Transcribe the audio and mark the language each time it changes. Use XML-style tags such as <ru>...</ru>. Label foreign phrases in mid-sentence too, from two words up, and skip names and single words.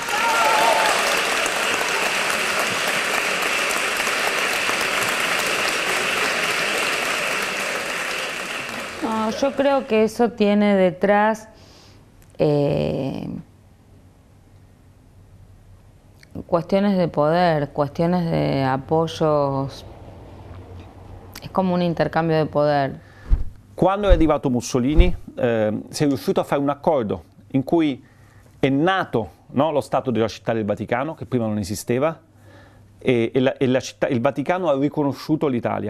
<es>No, yo creo que eso tiene detrás cuestiones de poder, cuestiones de apoyos,</es> <it>è come un intercambio di potere. Quando è arrivato Mussolini si è riuscito a fare un accordo in cui è nato, no, lo Stato della Città del Vaticano, che prima non esisteva, e il Vaticano ha riconosciuto l'Italia.</it>